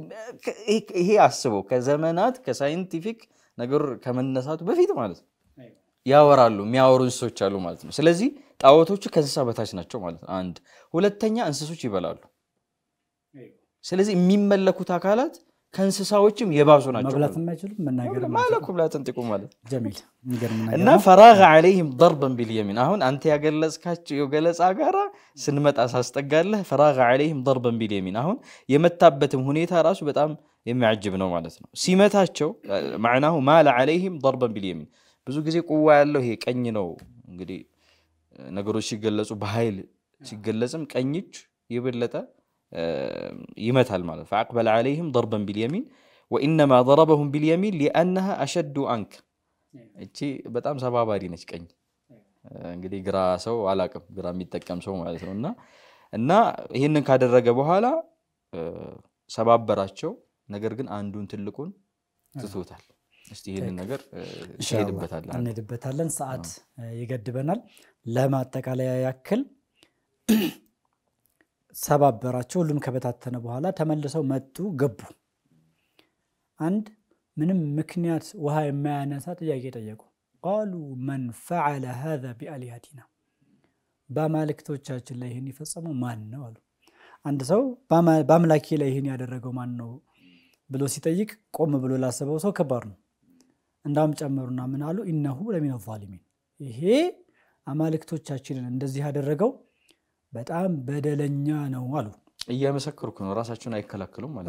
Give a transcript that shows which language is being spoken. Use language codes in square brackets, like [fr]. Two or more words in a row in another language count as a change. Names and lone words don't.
[am] ይሄ አስበው ከዘመናት ከሳይንቲፊክ ነገር ከመነሳቱ በፊት ማለት ያወራሉ የሚያወሩ እንስሶች አሉ ማለት ነው ስለዚህ ጣዖቶቹ ከእንስሳ በታች ናቸው ማለት ነው አንድ ሁለተኛ እንስሶች ይበላሉ ስለዚህ የሚመለኩት አካላት ከእንስሳዎችም የባሱ ናቸው መብላት የማይችሉ መናገር [ar] ማለኩም لا تنطقوا ማለት [am] ጀሚል ንገር ምን እና [ar] فراغ عليهم ضربا باليمين [am] አሁን አንተ ያገለጽካቸው የገለጻ ጋራ ስንመጣ ሳስጠጋለህ [ar] فراغ عليهم ضربا باليمين [am] አሁን የመታበትም ሁኔታ ራሱ በጣም የሚያጅብ ነው ማለት ነው ሲመታቸው [ar] معناه مال عليهم ضربا باليمين [am] ብዙ ጊዜ ቁዋ ያለው ይሄ ቀኝ ነው እንግዲህ ነገሮች ሲገለጹ በኃይል ሲገለጽም ቀኝች ይበለጠ [ar] يمثل ماذا فأقبل عليهم ضربا باليمين وإنما ضربهم باليمين لأنها أشد عنك [am] እቺ በጣም ሰባባሪ ነች ቀኝ እንግዲህ ግራ ሰው አላቀም ግራ የሚጠቀም ሰው ማለት ነውና እና ይሄንን ካደረገ በኋላ ሰባበራቸው ነገር ግን አንዱን ትልቁን ትቶታል እስቲ ይሄንን ነገር እንሄድበታለን ሰዓት ይገድበናል ለማጠቃለያ ያክል ሰባበራቸው ሁሉም ከበታተነ በኋላ ተመልሰው መጡ ገቡ አንድ ምንም ምክንያት ውሃ የማያነሳ ጥያቄ ጠየቁ [ar] قالوا من فعل هذا بآلهتنا [am] በአማልክቶቻችን ላይ ይሄን ይፈጸመው ማን ነው አሉ አንድ ሰው በአምላኬ ላይ ይሄን ያደረገው ማን ነው ብሎ ሲጠይቅ ቆም ብሎ ላሰበው ሰው ከባድ ነው እንዳም ጨመሩና ምን አሉ [ar] إنه لمن الظالمين [am] ይሄ አማልክቶቻችንን እንደዚህ ያደረገው በጣም በደለኛ ነው አሉ እያመሰከሩኩ ነው ራሳቸውን አይከላከሉም ማለት